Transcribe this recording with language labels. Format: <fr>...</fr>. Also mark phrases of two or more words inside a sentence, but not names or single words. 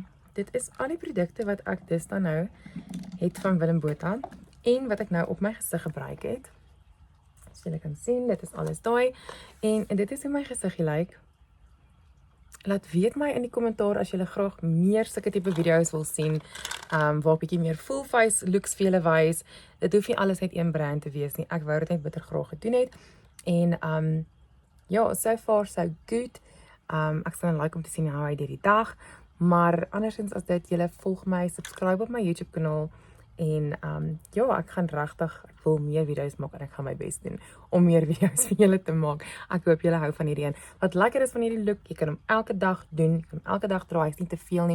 <af>Dit is al die produkte wat ek dus dan nou het van Willem Botha en wat ek nou op my gesig gebruik het. So julle kan sien, dit is alles daai. En dit is hoe my gesiggie lyk. Laat weet my in die kommentaar as julle graag meer sulke tipe video's wil sien, waar 'n bietjie meer</af> <en>full face looks</en> <af>vir julle wys. Dit hoef nie alles net een brand te wees nie. Ek wou dit net bitter graag gedoen het. En ja,</af> <en>so far so good.</en> <af>Ek sal like om te sien hoe hy deur die dag. Maar andersins as dit, julle volg my, subscribe op my YouTube kanaal. En ja, ek gaan regtig, ek wil meer video's maak en ek gaan my bes doen om meer video's vir julle te maak. Ek hoop julle hou van hierdie een. Wat lekker is van hierdie look, jy kan hom elke dag doen, jy kan hom elke dag dra, is nie te veel nie.</af>